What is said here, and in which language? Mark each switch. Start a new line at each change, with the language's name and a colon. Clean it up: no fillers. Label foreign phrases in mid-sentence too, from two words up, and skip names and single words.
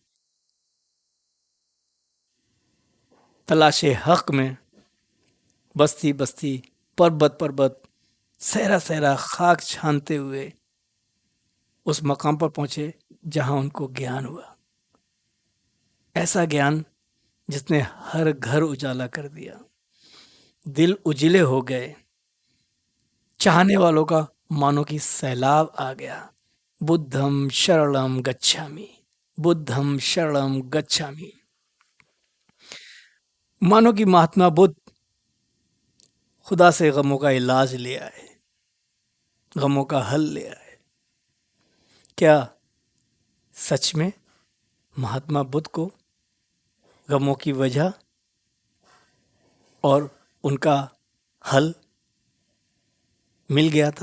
Hindi: तलाशे हक में बस्ती बस्ती, पर्वत पर्वत, सहरा सहरा खाक छानते हुए उस मकाम पर पहुंचे जहां उनको ज्ञान हुआ। ऐसा ज्ञान जिसने हर घर उजाला कर दिया, दिल उजिले हो गए, चाहने वालों का मानो कि सैलाब आ गया।
Pali: बुद्धम शरणम गच्छामि। बुद्धम शरणम गच्छामि।
Hindi: मानो कि महात्मा बुद्ध खुदा से गमों का इलाज ले आए, गमों का हल ले आए। क्या सच में महात्मा बुद्ध को गमों की वजह और उनका हल मिल गया था?